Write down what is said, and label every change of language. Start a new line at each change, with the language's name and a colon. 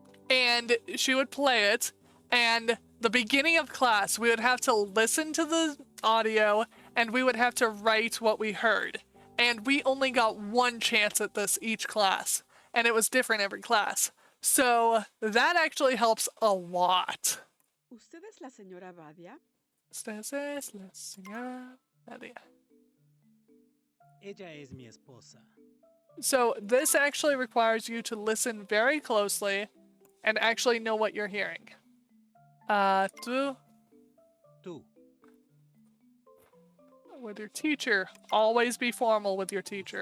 English: And she would play it, and the beginning of class, we would have to listen to the audio, and we would have to write what we heard. And we only got one chance at this each class, and it was different every class. So that actually helps a lot.
Spanish: ¿Usted es la señora Badia? Usted es la señora Nadia. Ella es mi esposa.
English: So this actually requires you to listen very closely and actually know what you're hearing.
Spanish: Tú, Tú.
English: with your teacher, always be formal with your teacher